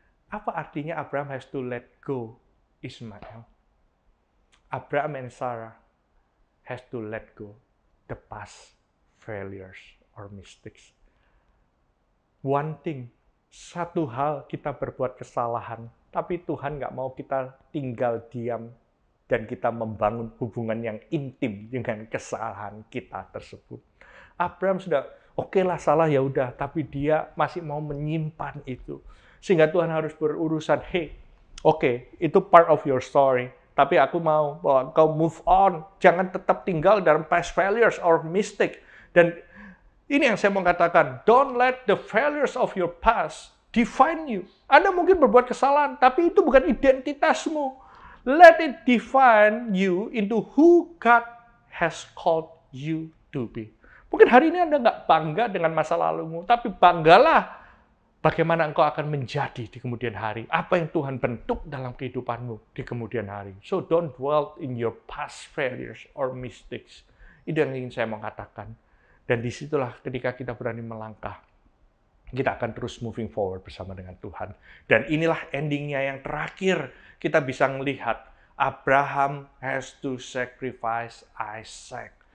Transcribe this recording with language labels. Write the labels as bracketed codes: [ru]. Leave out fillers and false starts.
[id] Apa artinya [en] Abraham has to let go Ismail? Abraham and Sarah has to let go the past failures or mistakes. One thing, [id] satu hal kita berbuat kesalahan, tapi Tuhan nggak mau kita tinggal diam dan kita membangun hubungan yang intim dengan kesalahan kita tersebut. Abraham sudah, oke lah salah ya udah, tapi dia masih mau menyimpan itu. Sehingga Tuhan harus berurusan, hey, oke, itu [en] part of your story. [id] Tapi aku mau bahwa kau [en] move on. [id] Jangan tetap tinggal dalam [en] past failures or mistake. [id] Dan ini yang saya mau katakan, [en] don't let the failures of your past define you. [id] Anda mungkin berbuat kesalahan, tapi itu bukan identitasmu. [en] Let it define you into who God has called you to be. [id] Mungkin hari ini Anda nggak bangga dengan masa lalumu, tapi banggalah bagaimana engkau akan menjadi di kemudian hari. Apa yang Tuhan bentuk dalam kehidupanmu di kemudian hari. [en] So don't dwell in your past failures or mistakes. [id] Itu yang ingin saya mau katakan. Dan disitulah ketika kita berani melangkah, kita akan terus [en] moving forward [id] bersama dengan Tuhan. Dan inilah endingnya yang terakhir. Kita bisa melihat Abraham [en] has to sacrifice [id] Isaac.